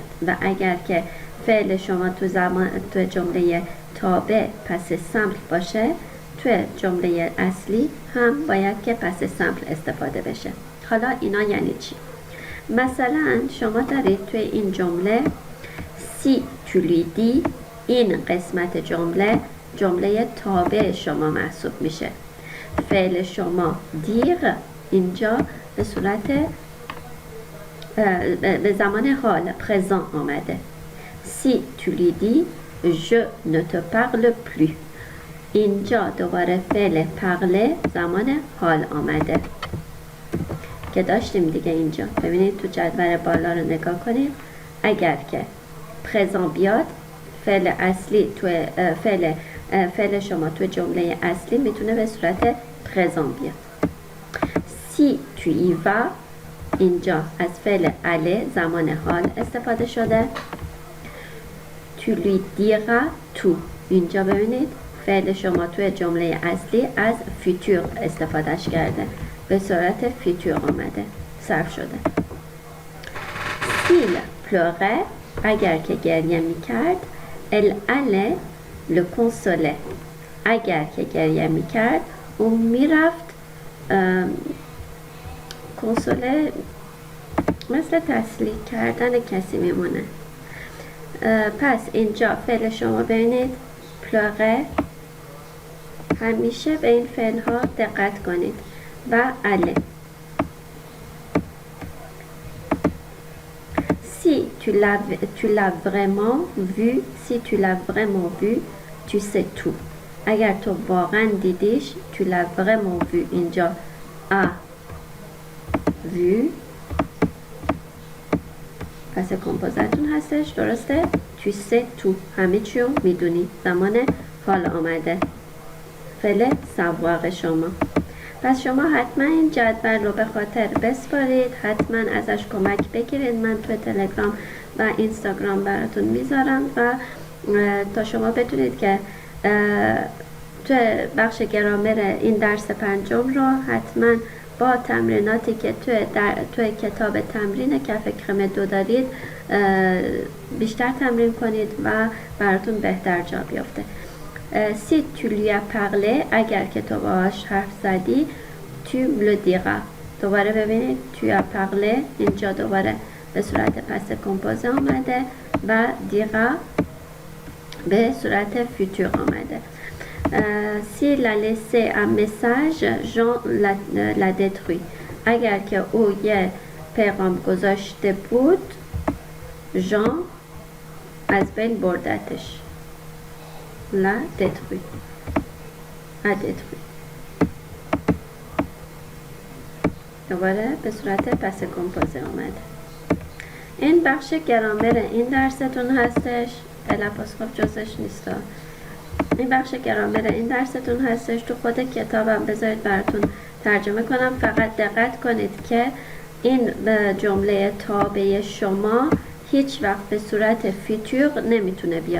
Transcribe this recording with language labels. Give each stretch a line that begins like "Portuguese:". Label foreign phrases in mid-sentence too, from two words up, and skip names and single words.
Persian: و اگر که فعل شما تو جمله تابع
French: passé simple
Persian: باشه، تو جمله اصلی هم باید که
French: passé simple
Persian: استفاده بشه. حالا اینا یعنی چی؟ مثلا شما دارید توی این جمله
French: si tu lui dis،
Persian: این قسمت جمله تابع شما محسوب میشه. فعل شما دیر اینجا به صورت به زمان حال پرزان آمده.
French: si tu lui dis je ne te parle plus،
Persian: اینجا دوباره فعل پرله زمان حال آمده که داشتیم دیگه. اینجا ببینید تو جدول بالا رو نگاه کنید. اگر که پرزان بیاد فعل اصلی تو فعل شما تو جمله اصلی میتونه به صورت پرزان بیاد.
French: si tu y vas
Persian: اینجا از فعل aller زمان حال استفاده شده.
French: tu lui diras tout،
Persian: اینجا ببینید فعل شما توی جمله اصلی از فیتور استفادهش کرده، به صورت فیتور آمده، صرف شده.
French: s'il pleurait
Persian: اگر که گریه میکرد،
French: elle allait le consoler،
Persian: اگر که گریه میکرد اون میرفت کنسوله مثل تسلیح کردن کسی میمونه. پس اینجا فعل شما ببینید پلاغه، همیشه به این فعل ها دقت کنید. و اله.
French: si tu l'as vraiment vu tu sais tout،
Persian: اگر تو واقعا دیدیش
French: tu l'as vraiment vu
Persian: اینجا
French: a vu
Persian: پس کمپوزتون هستش، درسته؟
French: tu sais tout،
Persian: همه چی رو میدونی، زمان حال آمده، فعل سوار شما. پس شما حتما این جدول رو به خاطر بسپارید، حتما ازش کمک بگیرید. من تو تلگرام و اینستاگرام براتون میذارم و تا شما بدونید که تو بخش گرامر این درس 5 رو حتما با تمریناتی که توی کتاب تمرین کف کرم 2 دارید بیشتر تمرین کنید و براتون بهتر جا بیفته.
French: si tu lui as parlé
Persian: اگر که تو باهاش حرف زدی
French: tu me le diras.
Persian: دوباره ببینید
French: tu as parlé
Persian: اینجا دوباره به صورت
French: passé composé
Persian: آمده و دیرا به صورت فیوتور آمده.
French: s'il a laissé un message Jean l'a détruit.
Persian: اگر که او یه پیغام گذاشته بود ژان از بین بردتش.
French: l'a détruit. a détruit.
Persian: دوباره به صورت
French: passé composé
Persian: آمده. این بخش گرامر این درستون هستش. الافاسخاف جزش نیست. این بخش گرامر این درستون هستش. تو خود کتابم بذارید براتون ترجمه کنم. فقط دقت کنید که این جمله تابع شما هیچ وقت به صورت فیتور نمیتونه بیاد.